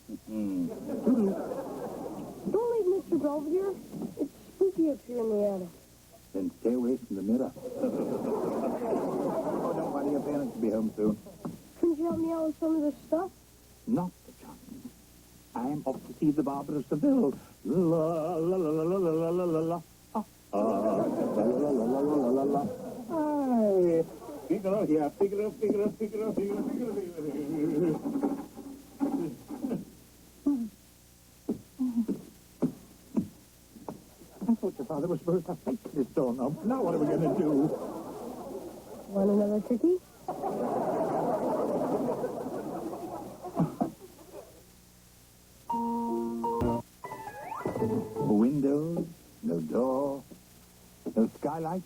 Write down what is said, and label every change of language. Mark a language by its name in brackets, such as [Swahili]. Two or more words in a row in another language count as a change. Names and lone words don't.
[English] Don't leave Mr. Belvedere. It's spooky up here in the attic. Then stay away from the mirror. Oh, don't worry, your parents will be home soon. Couldn't you help me out with some of this stuff? Not the chance. I am off to see the Barber of Seville. La, la, la, la, la, la, la, la, la. Ah, la, la, la, la, la, la, la, la. Hi. Figaro here, Figaro, Figaro, Figaro, Figaro, Figaro, Figaro. I thought your father was supposed to fix this doorknob. Now what are we going to do? Want another cookie? Windows, no door, no skylight.